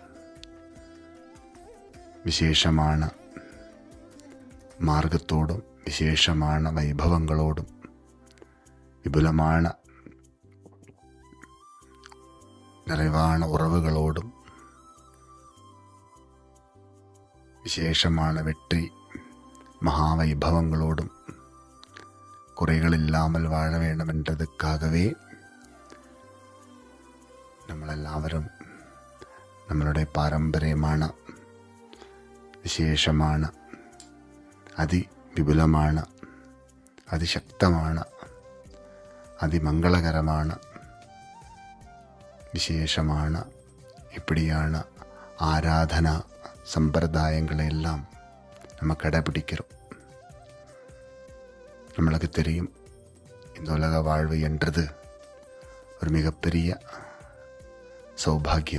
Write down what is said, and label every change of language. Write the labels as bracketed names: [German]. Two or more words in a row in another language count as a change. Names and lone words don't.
[Tamil] விசேஷமான மார்க்கத்தோடும் விசேஷமான வைபவங்களோடும் விபுலமான நிறைவான உறவுகளோடும் விசேஷமான வெற்றி மகா வைபவங்களோடும் குறைகள் இல்லாமல் வாழ வேண்டும் என்றதுக்காகவே [Malayalam] നമ്മളെല്ലാവരും നമ്മളുടെ പാരമ്പര്യമാണ് വിശേഷമാണ് അതിവിപുലമാണ് അതിശക്തമാണ് അതിമംഗളകരമാണ് വിശേഷമാണ്. [Tamil] இப்படியான ஆராதனா சம்பிரதாயங்களையெல்லாம் நம்ம கடைபிடிக்கிறோம். நம்மளுக்கு தெரியும், இந்த உலக வாழ்வு என்றது ஒரு மிகப்பெரிய சௌபாகியம்.